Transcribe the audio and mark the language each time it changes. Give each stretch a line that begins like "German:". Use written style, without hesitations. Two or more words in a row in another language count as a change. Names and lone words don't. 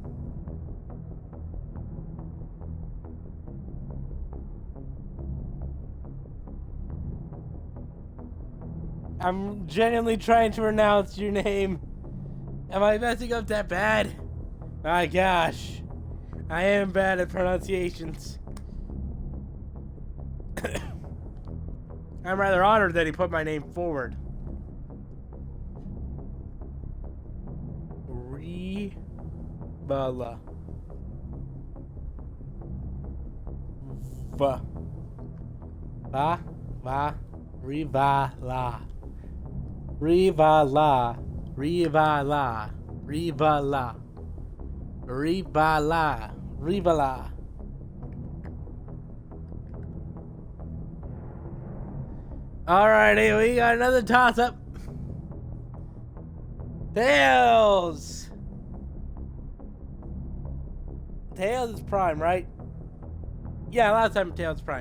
English: I'm genuinely trying to pronounce your name. Am I messing up that bad? My gosh. I am bad at pronunciations. I'm rather honored that he put my name forward. Ribala. Rivala. Rivala. Rivala. Rivala. Rivala. Rivala. Alrighty, we got another toss-up. Tails! Tails is Prime, right? Yeah, last time Tails Prime.